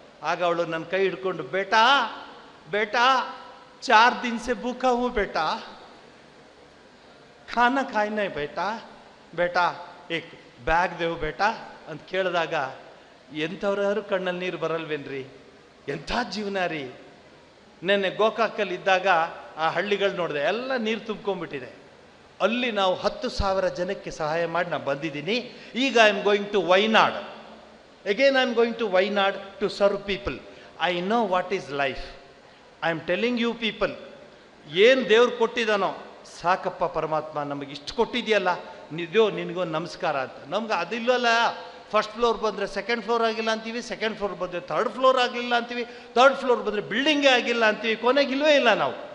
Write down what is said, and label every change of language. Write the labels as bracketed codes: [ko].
[kn] ಆಗ ಅವಳು ನನ್ನ ಕೈ ಹಿಡ್ಕೊಂಡು, [hi] ಬೇಟಾ 4 दिन से भूखा हूँ बेटा, खाना खाई नहीं बेटा एक ಬ್ಯಾಗ್ ದೇವು ಬೇಟ [kn] ಅಂತ ಕೇಳಿದಾಗ ಎಂಥವ್ರು ಕಣ್ಣಲ್ಲಿ ನೀರು ಬರಲ್ವೇನ್ರಿ? ಎಂಥ ಜೀವನ ರೀ. ನೆನ್ನೆ ಗೋಕಾಕಲ್ಲಿ ಇದ್ದಾಗ ಆ ಹಳ್ಳಿಗಳು ನೋಡಿದೆ, ಎಲ್ಲ ನೀರು ತುಂಬ್ಕೊಂಡ್ಬಿಟ್ಟಿದೆ. ಅಲ್ಲಿ ನಾವು 10,000 ಜನಕ್ಕೆ ಸಹಾಯ ಮಾಡಿ ನಾನು ಬಂದಿದ್ದೀನಿ. [en] ಈಗ I am going to Wayanad. Again I am going to Wayanad to serve people. I know what is life. I am telling you people, [kn] ಏನು ದೇವ್ರು ಕೊಟ್ಟಿದ್ದಾನೋ ಸಾಕಪ್ಪ ಪರಮಾತ್ಮ, ನಮಗೆ ಇಷ್ಟು ಕೊಟ್ಟಿದೆಯಲ್ಲ, ನಿನಗೋ ನಮಸ್ಕಾರ ಅಂತ. ನಮ್ಗೆ ಅದಿಲ್ಲಲ್ಲ. ಫಸ್ಟ್ ಫ್ಲೋರ್ ಬಂದರೆ ಸೆಕೆಂಡ್ ಫ್ಲೋರ್ ಆಗಿಲ್ಲ ಅಂತೀವಿ, ಸೆಕೆಂಡ್ ಫ್ಲೋರ್ ಬಂದರೆ ಥರ್ಡ್ ಫ್ಲೋರ್ ಆಗಲಿಲ್ಲ ಅಂತೀವಿ, ಥರ್ಡ್ ಫ್ಲೋರ್ ಬಂದರೆ ಬಿಲ್ಡಿಂಗೇ ಆಗಿಲ್ಲ ಅಂತೀವಿ, ಕೊನೆಗೆ ಇಲ್ಲವೇ ಇಲ್ಲ ನಾವು.